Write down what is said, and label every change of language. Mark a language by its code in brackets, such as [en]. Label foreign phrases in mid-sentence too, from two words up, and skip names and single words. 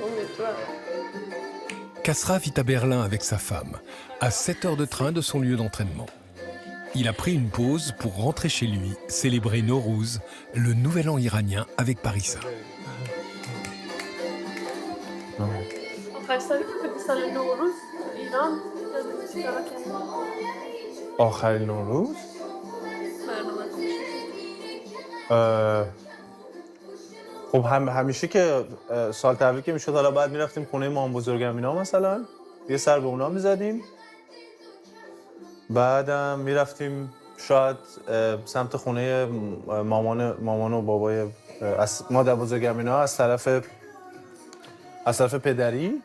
[fr] Kasra vit à Berlin avec sa femme, à 7 heures de train de son lieu d'entraînement. Il a pris une pause pour rentrer chez lui, célébrer Nowruz, le nouvel an iranien avec Parissa. [fa] آخرین نوروز؟ خب همیشه که سال تحویل که میشد حالا بعد میرفتیم خونه مام بزرگمینا مثلا یه سر به اونا میزدیم، بعدم میرفتیم شاید سمت خونه مامان و بابای مادر بزرگمینا از طرف پدری.